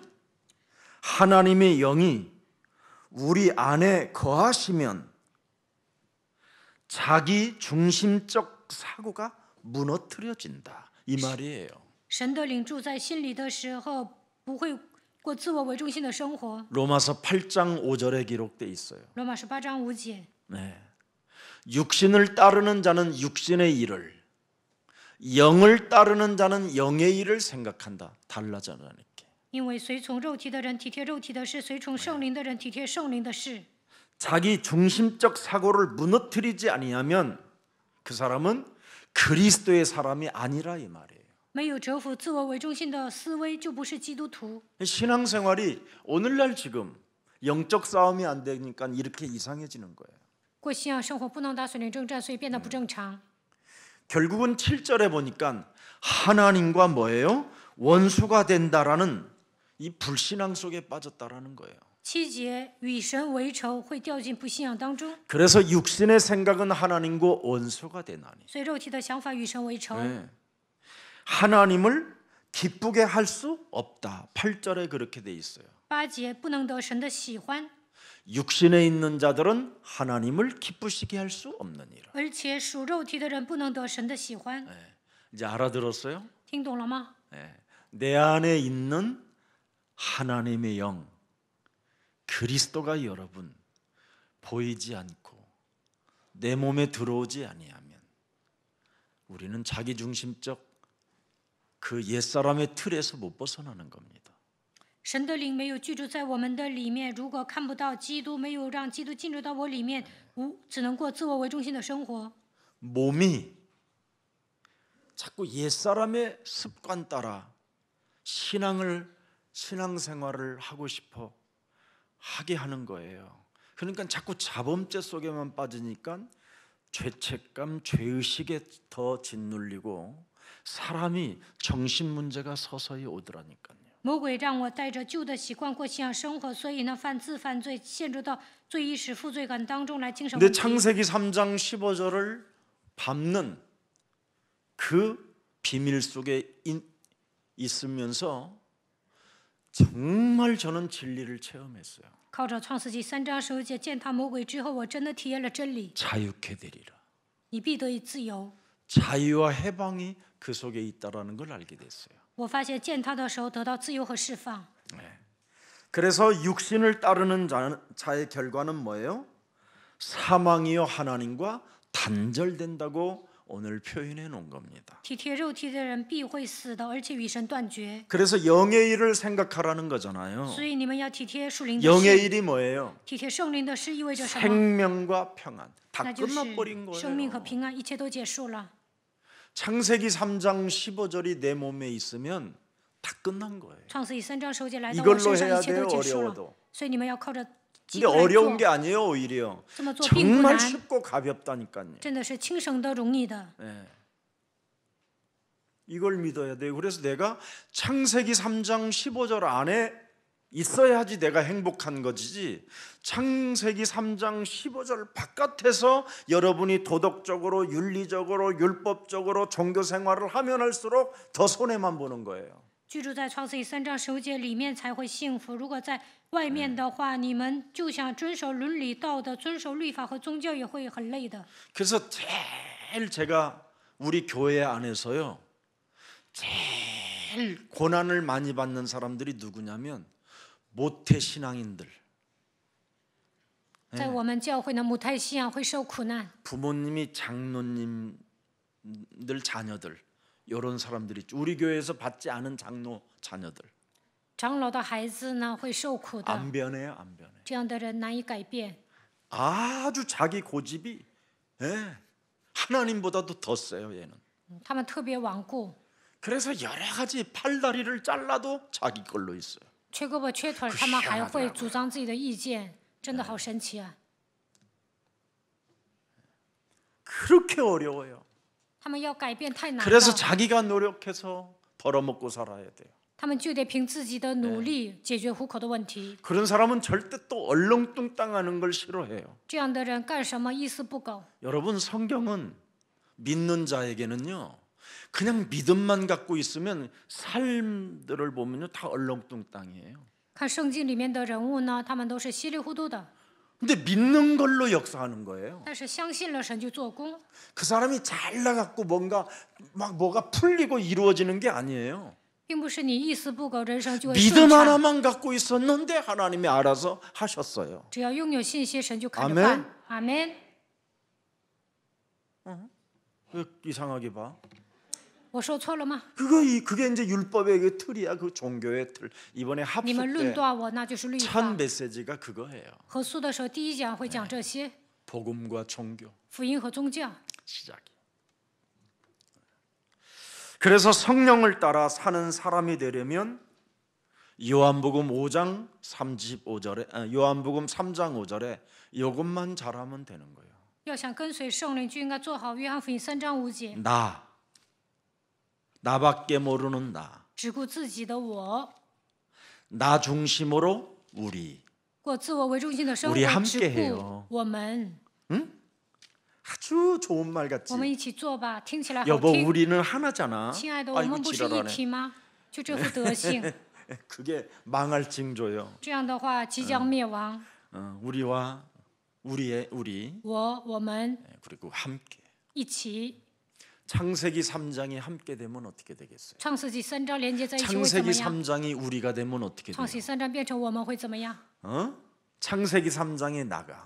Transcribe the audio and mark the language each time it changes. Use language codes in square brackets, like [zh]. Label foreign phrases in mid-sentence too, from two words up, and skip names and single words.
[ko] 하나님의 영이 우리 안에 거하시면 자기 중심적 사고가 무너뜨려진다. 이 말이에요. [zh] 神的灵住在心里的时候，不会过自我为中心的生活。 [ko] 로마서 8장 5절에 기록돼 있어요. [zh] 罗马书8章5节， [ko] 네. 육신을 따르는 자는 육신의 일을, 영을 따르는 자는 영의 일을 생각한다. 달라져라니까. [zh] 因为随从肉体的人体贴肉体的事，随从圣灵的人体贴圣灵的事。 [ko] 자기 중심적 사고를 무너뜨리지 아니하면 그 사람은 그리스도의 사람이 아니라 이 말이에요. [zh] 没有折服自我为中心的思维，就不是基督徒。 [ko] 신앙생활이 오늘날 지금 영적 싸움이 안 되니까 이렇게 이상해지는 거예요. [zh] 过信仰生活不能打属灵征战，所以变得不正常。 [ko] 결국은 7절에 보니까 하나님과 뭐예요? 원수가 된다라는 이 불신앙 속에 빠졌다라는 거예요. [zh] 7 节与神为仇，会掉进不信仰当中， [ko] 그래서 육신의 생각은 하나님과 원수가 되나니. [zh] 所以肉体的想法与神为仇。 [ko] 네. 하나님을 기쁘게 할 수 없다. 8절에 그렇게 돼 있어요. [zh] 8 节不能得神的喜欢， [ko] 육신에 있는 자들은 하나님을 기쁘시게 할 수 없느니라. [zh] 而且属肉体的人不能得神的喜欢。 [ko] 이제 알아들었어요? [zh] 听懂了吗？ [ko] 내 안에 있는 하나님의 영 그리스도가 여러분 보이지 않고 내 몸에 들어오지 아니하면 우리는 자기중심적 그 옛사람의 틀에서 못 벗어나는 겁니다. [zh] 神的灵没有居住在我们的里面，如果看不到基督，没有让基督进入到我里面，只能过自我为中心的生活。 [ko] 몸이 자꾸 옛사람의 습관 따라 신앙생활을 하고 싶어 하게 하는 거예요. 그러니까 자꾸 자범죄 속에만 빠지니까 죄책감, 죄의식에 더 짓눌리고 사람이 정신 문제가 서서히 오더라니까요. [zh] 魔鬼让我带着旧的习惯过信仰生活，所以呢，犯罪，陷入到罪意识、负罪感当中来精神 [ko] 근데 [zh] 问题。 [ko] 창세기 3장 15절을 밟는 그 비밀 속에 있으면서 정말 저는 진리를 체험했어요. [zh] 靠着创世纪3章15节践踏魔鬼之后，我真的体验了真理。 [ko] 자유케 되리라. [zh] 你必得以自由。 [ko] 자유와 해방이 그 속에 있다라는 걸 알게 됐어요. [zh] 我发现践踏的时候得到自由和释放。 [ko] 그래서 육신을 따르는 자의 결과는 뭐예요? 사망이요 하나님과 단절된다고 오늘 표현해 놓은 겁니다. [zh] 体贴肉体的人必会死的，而且与神断绝。 [ko] 그래서 영의 일을 생각하라는 거잖아요. [zh] 所以你们要体贴属灵的 [ko] 영의 [zh] 事， [ko] 일이 뭐예요? [zh] 体贴圣灵的事意味着什么？ [ko] 생명과 평안. 다 [zh] 那就 [ko] 끝나버린 [zh] 是生命和 [ko] 거예요. [zh] 平安，一切都结束了。 [ko] 창세기 3장 15절이 내 몸에 있으면 다 끝난 거예요. [zh] 创世纪3章15节来到我 [ko] 이걸로 [zh] 身上， [ko] 해야 [zh] 一切都 [ko] 돼요. [zh] 结束了。 [ko] 어려워도. [zh] 所以你们要靠着急 [ko] 근데 [zh] 过来 [ko] 어려운 [zh] 做 [ko] 게 ， 아니에요. 오히려 [zh] 这么做并不 [ko] 정말 [zh] 难， [ko] 쉽고 가볍다니까요. [zh] 真的是轻省的、容易的。 [ko] 이걸 믿어야 돼요. 그래서 내가 창세기 3장 15절 안에 있어야지 내가 행복한 것이지, 창세기 3장 15절 바깥에서 여러분이 도덕적으로, 윤리적으로, 율법적으로 종교 생활을 하면 할수록 더 손해만 보는 거예요. [zh] 居住在创世纪3章15节里面才会幸福。如果在外面的话，你们就想遵守伦理道德、遵守律法和宗教，也会很累的。 [ko] 그래서 제일 제가 우리 교회 안에서요, 제일 고난을 많이 받는 사람들이 누구냐면 모태 신앙인들. [zh] 在我们教会呢，母胎信仰会受苦难， [ko] 부모님이 장로님들 자녀들, 이런 사람들이 있죠. 우리 교회에서 받지 않은 장로 자녀들. [zh] 长老的孩子呢会受苦的。 [ko] 안 변해요, 안 변해. [zh] 这样的人难以改变， [ko] 아주 자기 고집이 하나님보다도 더 세요, 얘는. [zh] 他们特别顽固， [ko] 그래서 여러 가지 팔다리를 잘라도 자기 걸로 있어요. [zh] 缺胳膊缺腿儿，他们还会主张自己的意见，真的好神奇啊！ [ko] 그렇게 어려워요. [zh] 他们要改变太难 [ko] 그래서 [zh] 了， [ko] 자기가 노력해서 벌어먹고 살아야 돼요. [zh] 他们就得凭自己的努力解决糊口的问题。 [ko] 그런 사람은 절대 또 얼렁뚱땅하는 걸 싫어해요. [zh] 这样的人干什么一丝不苟？ [ko] 여러분, 성경은 믿는 자에게는요, 그냥 믿음만 갖고 있으면 삶들을 보면요 다 얼렁뚱땅이에요. [zh] 看圣经里面的人物呢，他们都是稀里糊涂的， [ko] 근데 믿는 걸로 역사하는 거예요. [zh] 但是相信了神就做工。 [ko] 그 사람이 잘 나갖고 뭔가 막 뭐가 풀리고 이루어지는 게 아니에요. [zh] 并不是你一丝不苟，人生就会 [ko] 믿음 [zh] 顺畅。 [ko] 하나만 갖고 있었는데 하나님이 알아서 하셨어요. [zh] 只要拥有信心，神就看着 [ko] 아멘 [zh] 办。阿门。 [ko] 왜 이상하게 봐? [zh] 我说错了吗？ [ko] 그게 이제 율법의 그 틀이야, 그 종교의 틀. 이번에 [zh] 你们 [ko] 합숙 [zh] 论 [ko] 때 [zh] 断我，那就是律 [ko] 첫 [zh] 法。 [ko] 메시지가 그거예요. [zh] 合宿的时候，第一讲会讲这些 [ko] 복음과 종교 [zh] 福音和宗教。 [ko] 시작이. 그래서 성령을 따라 사는 사람이 되려면 요한복음 5장 35절에 요한복음 3장 5절에 이것만 잘하면 되는 거예요. [zh] 要想跟随圣灵，就应该做好约翰福音3章5节， [ko] 나밖에 모르는 나, [zh] 只顾自己的我， [ko] 나 중심으로 우리. [zh] 过自我为中心的生 [ko] 우리 [zh] 活， [ko] 함께 [zh] 只 [ko] 해요. [zh] 顾我们。 [ko] 아주 좋은 말 같지. [zh] 我们一起做吧，听起来好 [ko] 여보, [zh] 听。 [ko] 우리는 하나잖아. [zh] 亲爱的，我 [ko] 아이고 [zh] 们不是一 [ko] 지랄하네. [zh] 体吗？就这副德行， [ko] 그게 망할 징조요. [zh] 这样的话即将灭亡。 [ko] 우리와 우리 [zh] 我们 [ko] 그리고 함께. [zh] 一起。 [ko] 창세기 3장이 함께 되면 어떻게 되겠어요? [zh] 创世纪3章连接在一起会怎 [ko] 창세기 [zh] 么样？ [ko] 3장이 우리가 되면 어떻게 [zh] 创 [ko] 돼요? [zh] 世纪3章变成我们会怎么样？ [ko] 창세기 3장에 나가